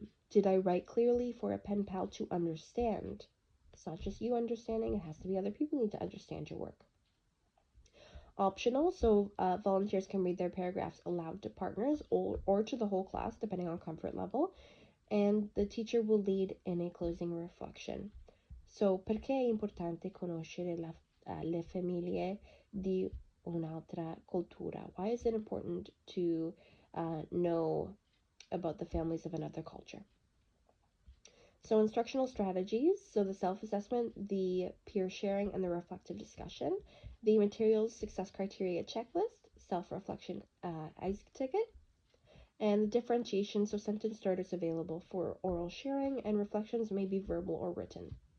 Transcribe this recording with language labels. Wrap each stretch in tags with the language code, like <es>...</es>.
<en>Did I write clearly for a pen pal to understand? It's not just you understanding, it has to be other people need to understand your work. Optional, so volunteers can read their paragraphs aloud to partners or to the whole class, depending on comfort level, and the teacher will lead in a closing reflection.</en> <it>So, perché è importante conoscere le famiglie di un'altra cultura?</it> <en>Why is it important to know about the families of another culture? So, instructional strategies, so the self-assessment, the peer sharing, and the reflective discussion. The materials, success criteria checklist, self-reflection ice ticket, and the differentiation, so sentence starters available for oral sharing, and reflections may be verbal or written.</en>